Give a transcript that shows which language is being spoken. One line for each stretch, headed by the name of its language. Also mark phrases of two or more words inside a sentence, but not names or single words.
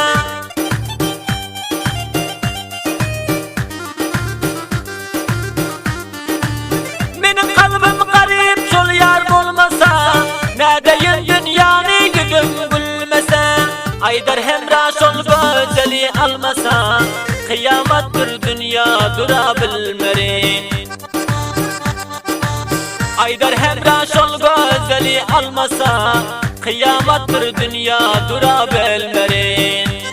Turkish: benim kalbim garip şol yar bulmasa, nedeyin dünyanı yüzüm gülmese.
Turkmen: Aydar hemra şol gözeli almasa, kıyamet bir dünya dura bilmerin. Aydar hemra şol gözeli almasa, kıyamet bir dünya dura bilmerin.